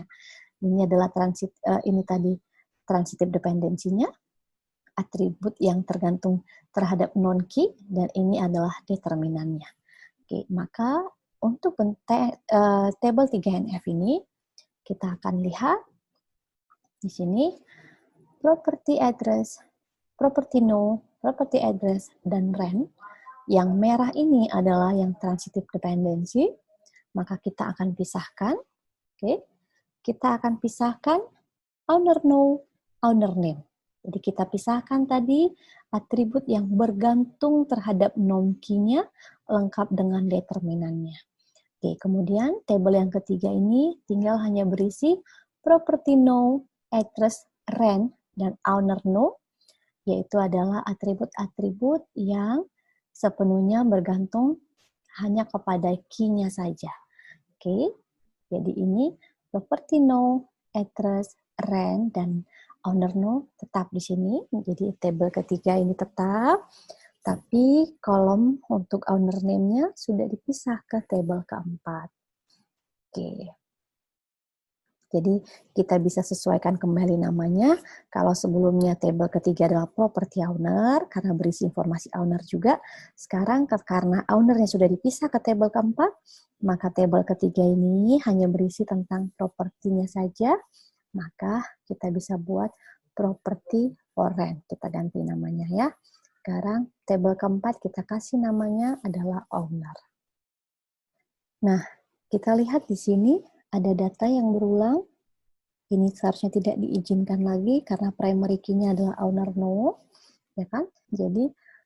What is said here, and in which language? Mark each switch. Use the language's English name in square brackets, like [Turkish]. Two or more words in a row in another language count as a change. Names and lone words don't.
[Indonesian] Ini adalah [English] transitive dependency- [Indonesian] nya, atribut yang tergantung terhadap non-key, dan ini adalah determinannya. Oke, maka untuk table 3NF ini, kita akan lihat di sini [English] property address, property no, property address, [Indonesian] dan rent. Yang merah ini adalah yang [English] transitive dependency, [Indonesian] maka kita akan pisahkan. Oke, kita akan pisahkan [English] owner no, owner name. [Indonesian] Jadi kita pisahkan tadi atribut yang bergantung terhadap non-key-nya lengkap dengan determinannya. Oke, kemudian table yang ketiga ini tinggal hanya berisi [English] property no, address, rent, [Indonesian] dan [English] owner no, [Indonesian] yaitu adalah atribut-atribut yang sepenuhnya bergantung hanya kepada key-nya saja. Oke, jadi ini [English] property no, address, rent, [Indonesian] dan [English] owner no [Indonesian] tetap di sini. Jadi table ketiga ini tetap, tapi kolom untuk [English] owner name- [Indonesian] nya sudah dipisah ke table keempat. Oke. Jadi kita bisa sesuaikan kembali namanya. Kalau sebelumnya table ketiga adalah [English] property owner, [Indonesian] karena berisi informasi owner juga. Sekarang karena ownernya sudah dipisah ke table keempat, maka table ketiga ini hanya berisi tentang propertinya saja. Maka kita bisa buat [English] property for rent. [Indonesian] Kita ganti namanya ya. Sekarang table keempat kita kasih namanya adalah owner. Nah, kita lihat di sini ada data yang berulang. Ini seharusnya tidak diizinkan lagi karena [English] primary key- [Indonesian] nya adalah owner no, ya kan?